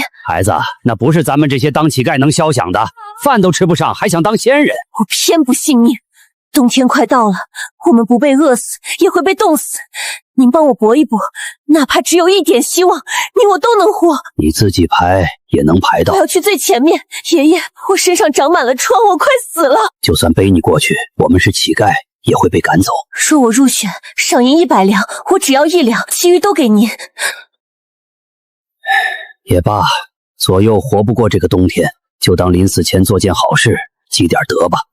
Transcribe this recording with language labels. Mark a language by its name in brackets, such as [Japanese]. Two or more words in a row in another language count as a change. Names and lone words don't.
[Chinese] 孩子，那不是咱們這些當乞丐能肖想的，飯都吃不上，還想當仙人？我偏不信命。冬天快到了，我們不被餓死，也會被凍死。您幫我搏一搏，哪怕只有一點希望，你我都能活。你自己排也能排到。我要去最前面，爺爺，我身上長滿了瘡，我快死了。就算背你過去，我們是乞丐，也會被趕走。若我入選，賞銀100兩，我只要1兩，其餘都給您。也罷，左右活不過這個冬天，就當臨死前做件好事，積點德吧。